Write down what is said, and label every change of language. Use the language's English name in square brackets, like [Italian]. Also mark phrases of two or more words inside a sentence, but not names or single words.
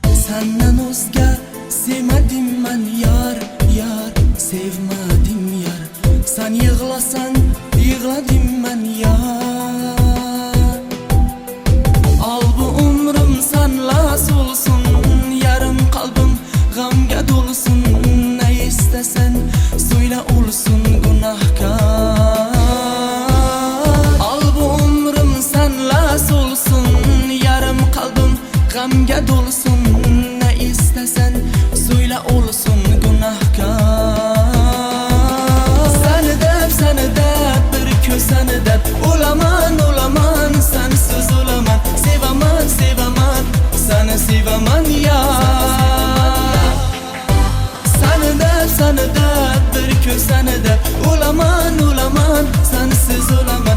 [Uzbek] Senden o'zga sevmadim men yar, yar, sevmadim yar. Sen yig'lasan yig'ladim men yar. Al bu umrim senla solsun, yarım kalbim g'amga to'lsin. [Turkish] Ne istesen söyle olsun günahkar. [Uzbek] Al bu umrim senla solsun, yarım kalbim g'amga to'lsin. [Turkish] Ne istesen söyle olsun günahkar. [Uzbek] Seni deb bir ko'sani deb o'laman, o'laman, sensiz o'laman. Sevaman, sevaman, seni sevaman ya. Seni deb bir ko'sani deb o'laman, o'laman, sensiz o'laman.